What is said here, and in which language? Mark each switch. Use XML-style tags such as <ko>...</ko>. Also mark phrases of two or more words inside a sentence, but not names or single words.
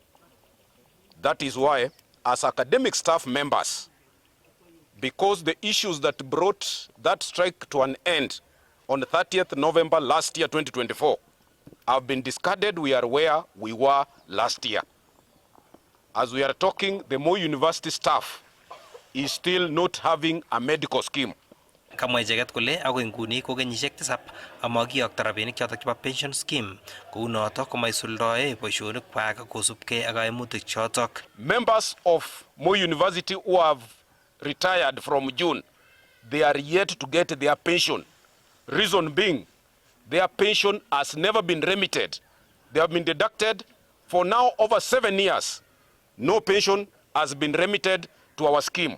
<en>That is why, as academic staff members, because the issues that brought that strike to an end on the 30th November last year, 2024, have been discarded. We are where we were last year. As we are talking, the Moi University staff is still not having a medical scheme.</en> <kln>Kamwa icheket kole agoi nguni ko kenyisiek 7 amakiyokto rabinik chotok chebo</kln> <en>pension scheme</en> <kln>kou notok komaisuldoe boisionik kwak kosubkei ak kaimutik chotok.</kln> <en>Members of Moi University who have retired from June, they are yet to get their pension. Reason being, their pension has never been remitted. They have been deducted for now over 7 years. No pension has been remitted to our scheme.</en>